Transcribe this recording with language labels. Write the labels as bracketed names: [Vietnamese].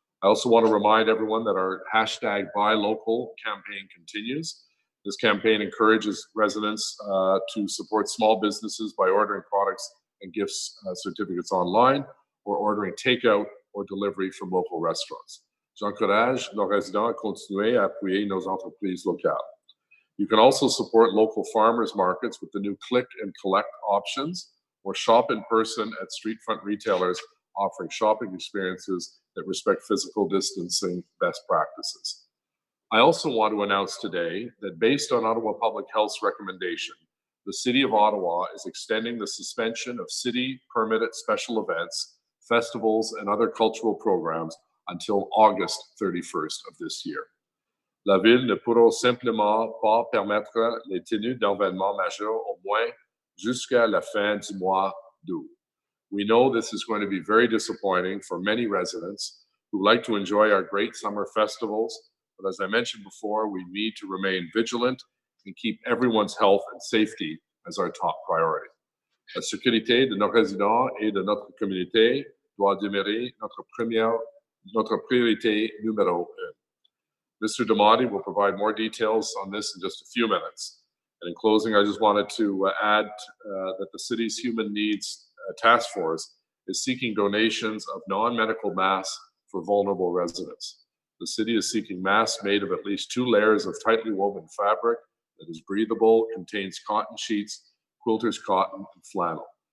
[English] I also want to remind everyone that our #BuyLocal campaign continues. This campaign encourages residents to support small businesses by ordering products and gifts certificates online or ordering takeout or delivery from local restaurants. [French] J'encourage nos résidents à continuer à appuyer nos entreprises locales. [English] You can also support local farmers markets with the new click and collect options, or shop in person at street front retailers offering shopping experiences that respect physical distancing best practices. I also want to announce today that based on Ottawa Public Health's recommendation, the City of Ottawa is extending the suspension of city permitted special events, festivals, and other cultural programs until August 31st of this year. [French] La Ville ne pourra simplement pas permettre les tenues d'événements majeurs au moins jusqu'à la fin du mois d'août. [English] We know this is going to be very disappointing for many residents who like to enjoy our great summer festivals, but as I mentioned before, we need to remain vigilant and keep everyone's health and safety as our top priority. [French] La sécurité de nos résidents et de notre communauté doit demeurer notre priorité numéro un. [English] Mr. Damati will provide more details on this in just a few minutes. And in closing, I just wanted to add that the city's Human Needs Task Force is seeking donations of non-medical masks for vulnerable residents. The city is seeking masks made of at least 2 layers of tightly woven fabric that is breathable, contains cotton sheets, quilter's cotton, and flannel.